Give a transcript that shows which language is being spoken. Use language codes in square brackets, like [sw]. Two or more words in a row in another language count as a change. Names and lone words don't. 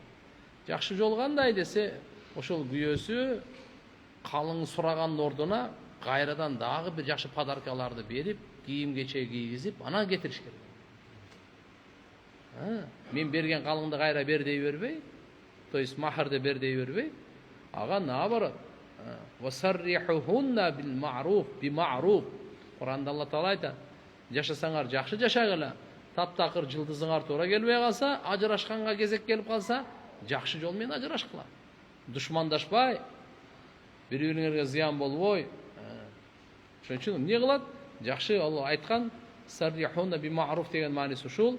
[ky] Жакшы жол кандай десе, ошол күйөөсү калың сураган ордуна кайрадан дагы бир жакшы подаркаларды берип, кийим-кечек кийгизип, анан кетириш керек. Мен берген калыңды кайра бер дей бербей, [ru] то есть [ky] махарды бер дей бербей, ага наоборот. [ar] وسرحوهن بالمعروف، بمعروف. [ky] Куранда Алла Таала айтат: жашасаңар жакшы жашагыла. Таптакыр жылдызыңар туура келбей калса, ажырашканга кезек келип калса, жакшы жол менен ажырашкыла. Душмандашпай, бири-бириңерге зыян болбой. Ошон үчүн эмне кылат? Жакшы Алла айткан, [ar] سرحوهن بمعروف [ky] деген мааниси ушул.